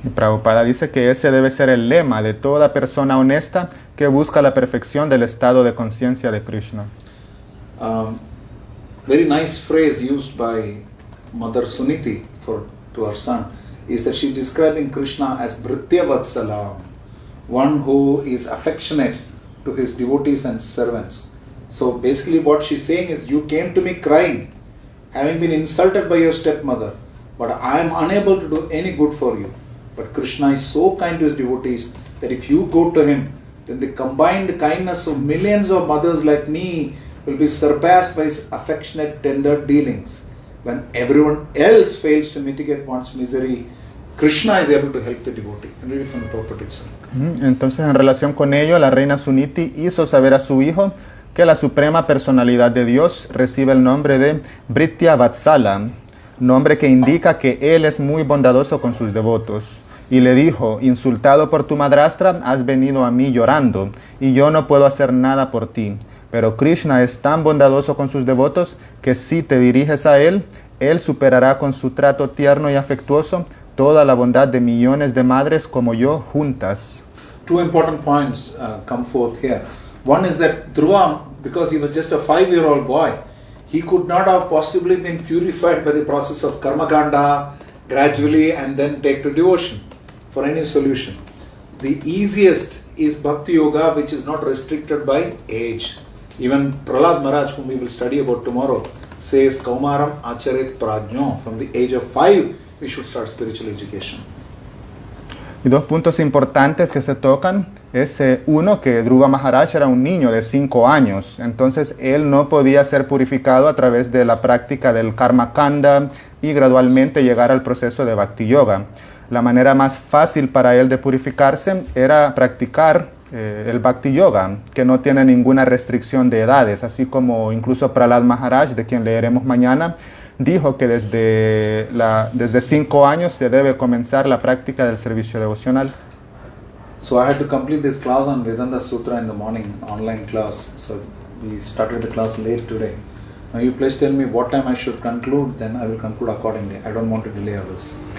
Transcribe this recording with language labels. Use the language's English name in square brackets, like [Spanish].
[Spanish] Y Prabhupada dice que ese debe ser el lema de toda persona honesta que busca la perfección del estado de conciencia de Krishna. [English] Very nice phrase used by Mother Suniti to her son is that she's describing Krishna as Bhritya Vatsalam, one who is affectionate to his devotees and servants. So basically what she's saying is, you came to me crying, having been insulted by your stepmother, but I am unable to do any good for you. But Krishna is so kind to his devotees that if you go to him, then the combined kindness of millions of mothers like me will be surpassed by his affectionate, tender dealings. When everyone else fails to mitigate one's misery, Krishna is able to help the devotee. And read it from the purport itself. [Spanish] Entonces, en relación con ello, la reina Suniti hizo saber a su hijo que la suprema personalidad de Dios recibe el nombre de Bhritya Vatsala, nombre que indica que él es muy bondadoso con sus devotos. Y le dijo, insultado por tu madrastra, has venido a mí llorando, y yo no puedo hacer nada por ti. Pero Krishna es tan bondadoso con sus devotos que si te diriges a él, él superará con su trato tierno y afectuoso toda la bondad de millones de madres como yo juntas. [English] Two important points come forth here. One is that Dhruva, because he was just a 5-year-old boy, he could not have possibly been purified by the process of karmakanda gradually and then take to devotion for any solution. The easiest is Bhakti Yoga, which is not restricted by age. Even Prahlad Maharaj, whom we will study about tomorrow, says [Sanskrit] Kaumaram Acharit Prajno. [English] From the age of 5, we should start spiritual education. [Spanish] Y dos puntos importantes que se tocan es uno, que Dhruva Maharaj era un niño de 5 años, entonces él no podía ser purificado a través de la práctica del Karma Kanda y gradualmente llegar al proceso de Bhakti Yoga. La manera más fácil para él de purificarse era practicar el Bhakti Yoga, que no tiene ninguna restricción de edades, así como incluso Prahlad Maharaj, de quien leeremos mañana, dijo que desde 5 años se debe comenzar la práctica del servicio devocional. [English] So I had to complete this class on Vedanta Sutra in the morning, online class. So we started the class late today. Now you please tell me what time I should conclude, then I will conclude accordingly. I don't want to delay others.